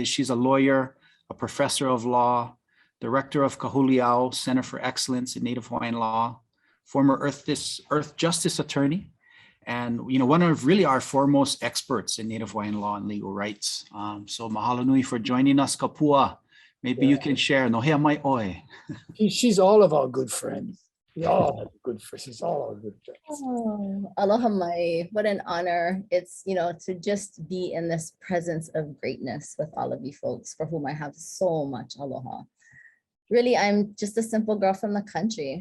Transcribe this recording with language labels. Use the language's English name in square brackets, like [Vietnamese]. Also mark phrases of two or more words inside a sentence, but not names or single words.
[English] She's a lawyer, a professor of law, director of Kahuliʻau Center for Excellence in Native Hawaiian Law, former Earth Justice attorney, and one of really our foremost experts in Native Hawaiian law and legal rights. So [Hawaiian] mahalo nui [English] for joining us, Kapua. Maybe you can share. [Hawaiian] No hea mai oi. [English] She's all of our good friends. We all have good friends. She's all our good friends. Oh, [Hawaiian] aloha mai. [English] What an honor. It's, to just be in this presence of greatness with all of you folks for whom I have so much aloha. Really, I'm just a simple girl from the country.